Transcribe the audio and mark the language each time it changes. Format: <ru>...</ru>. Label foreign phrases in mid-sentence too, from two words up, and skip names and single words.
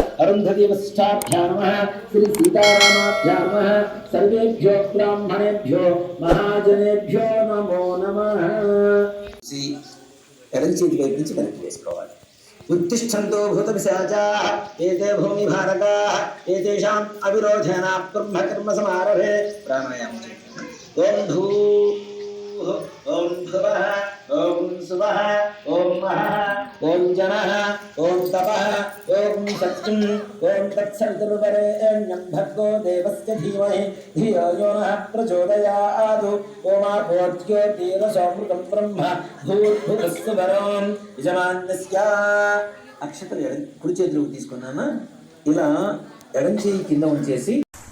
<sa>अरुन्धती वसिष्ठाभ्यां नमः श्री सीतारामाभ्यां नमः सर्वेभ्यो ब्राह्मणेभ्यो महाजनेभ्यो नमो नमः</sa> <te>ఎడమ చేతి వైపు నుంచి వెనక్కి వేసుకోవాలి</te> <sa>उत्तिष्ठन्तो भूतपिशाचाः एते भूमिभारकाः एतेषाम् अविरोधेन ब्रह्मकर्मसमारभे प्राणायामः ॐ धूः ॐ भुवः ॐ सुवः ॐ महः ॐ जनः ॐ तपः ॐ सत्यं ॐ तत्सवितुर्वरेण्यं भर्गो देवस्य धीमहि धियो यो नः प्रचोदयात् ओमापोज्योतिरसोऽमृतं ब्रह्म भूर्भुवस्सुवरों</sa> <te>యజమాన్యస్య అక్షతలు కుడి చేతిలోకి తీసుకున్నానా ఇలా ఎడం చేయి కింద ఉంచేసి</te>